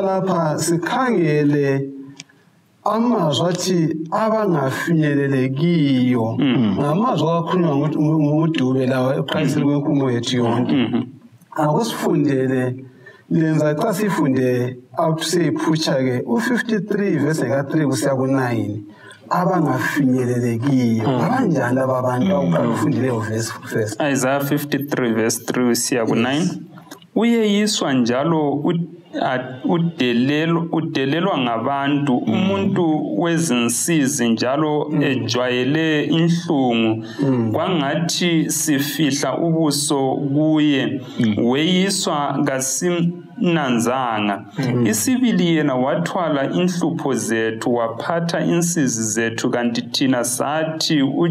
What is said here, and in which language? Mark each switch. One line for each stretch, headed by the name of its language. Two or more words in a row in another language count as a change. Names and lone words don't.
North Ndebele: lapha sikhangele amazwi athi abangafinyelelekiyo ngamazwi akhulunywa nguDube lawa eqaliseni kwenkulumo yethu yonke akusifundele lenza xa sifunde awuseyiphutha ke u53 verse ka3 kusiya ku9 abangafinyelelekiyo abanjani ababantu awuqala ufundileyo verse first Isaiah 53 verse 3 kusiya ku9 uyeyiswa njalo udelelwa ngabantu umuntu wezinsizi njalo ejwayele inhlungu kwangathi sifihla ubuso kuye weyiswa kasimnanzanga isibili yena wathwala inhlupho zethu waphatha insizi zethu kanti thina sathi